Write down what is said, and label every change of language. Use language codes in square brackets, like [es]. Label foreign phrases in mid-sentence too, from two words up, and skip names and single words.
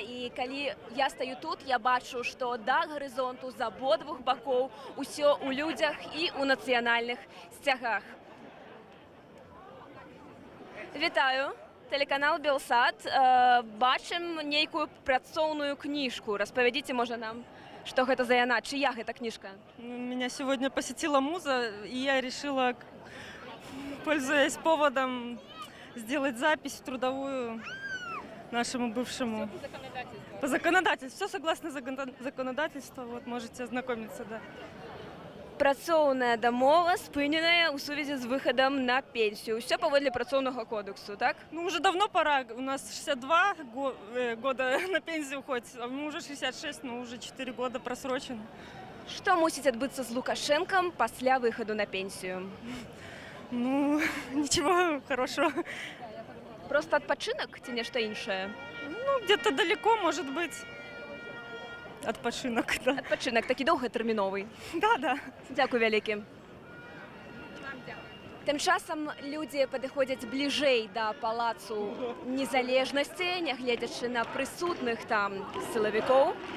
[be] І калі я стаю тут, я бачу, што да гарызонту з абодвух бакоў усё ў людзях і ў нацыянальных сцягах. Вітаю. Телеканал «Белсат». Бачым нейкую працоўную кніжку. Распавядзіце, можа, [ru] нам, что это за яна? Чья эта книжка? Меня сегодня посетила муза, и я решила пользуясь поводом, сделать запись в трудовую нашему бывшему. По законодательству. Все согласно законодательству. Вот, можете ознакомиться, да. [be] Працоўная дамова спыненая ў сувязі з выхадам на пенсію. Усё паводле працоўнага кодексу, так? Ну, [ru] уже давно пора. У нас 62 года на пенсию уходит, а мы уже 66, но уже 4 года просрочено. [be] Што мусіць адбыцца з Лукашенком пасля выхаду на пенсію? Ну, [ru] ничего хорошего. [be] Просто адпачынак ці нешта іншае? Ну, [ru] где-то далеко, может быть. [be] Адпачынак, да. Адпачынак такі доўгатэрміновы. [ru] Да. [be] Дзякуй вялікі. Тым часам людзі падыходзяць бліжэй да палацу незалежнасці, нягледзячы на прысутных там сілавікоў.